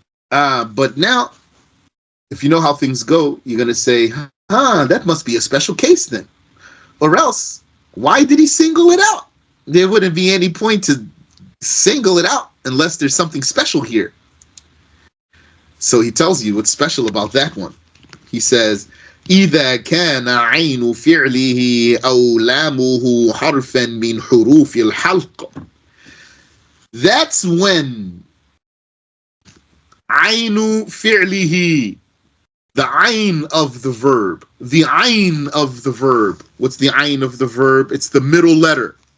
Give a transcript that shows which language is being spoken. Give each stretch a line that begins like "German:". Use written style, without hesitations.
English: But now, if you know how things go, you're going to say, that must be a special case then. Or else, why did he single it out? There wouldn't be any point to single it out unless there's something special here. So he tells you what's special about that one. He says,
Arabic: إِذَا كَانَ عَيْنُ فِعْلِهِ أَوْ لَامُهُ حَرْفًا مِنْ حُرُوفِ الْحَلْقِ.
English: That's when Ainu fi'lihi, the ayn of the verb. The ayn of the verb. What's the ayn of the verb? It's the middle letter.